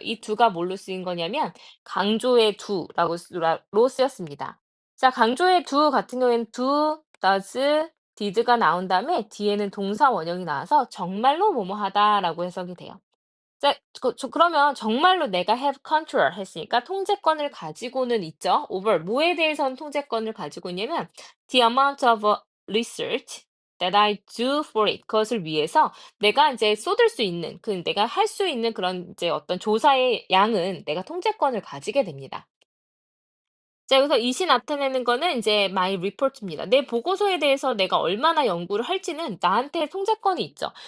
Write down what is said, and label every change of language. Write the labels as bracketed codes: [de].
[ko] 이 do가 뭘로 쓰인 거냐면 강조의 do로 쓰였습니다. 자, 강조의 do 같은 경우에는 do, does, did가 나온 다음에 뒤에는 동사 원형이 나와서 정말로 뭐뭐 하다라고 해석이 돼요. 네. 그러면 정말로 내가 [en] have control [ko] 했으니까 통제권을 가지고는 있죠. [en] over [ko] 뭐에 대해서는 통제권을 가지고 있냐면 [en] the amount of research that I do for it. [ko] 그것을 위해서 내가 이제 쏟을 수 있는 내가 할 수 있는 그런 이제 어떤 조사의 양은 내가 통제권을 가지게 됩니다. 자, 여기서 이시 나타내는 거는 이제 [en] my report [ko] 입니다. 내 보고서에 대해서 내가 얼마나 연구를 할지는 나한테 통제권이 있죠.